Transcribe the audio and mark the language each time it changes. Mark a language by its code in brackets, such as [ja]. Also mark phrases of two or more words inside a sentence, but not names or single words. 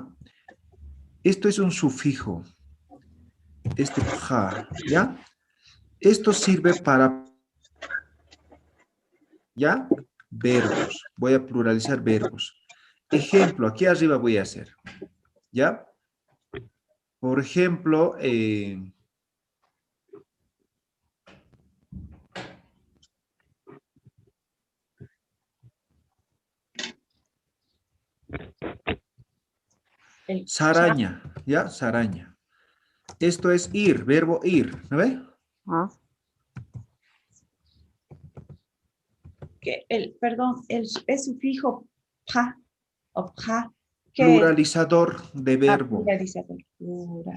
[es] Esto es un sufijo. Este ja, ¿ya? Esto sirve para, ¿ya? Verbos. Voy a pluralizar verbos. Ejemplo, aquí arriba voy a hacer, ¿ya? Por ejemplo, saraña, ¿ya? Saraña. Esto es ir, verbo ir, ¿no ve? Perdón, es sufijo pa o pa. Pluralizador de verbo. Pluralizador. Plural.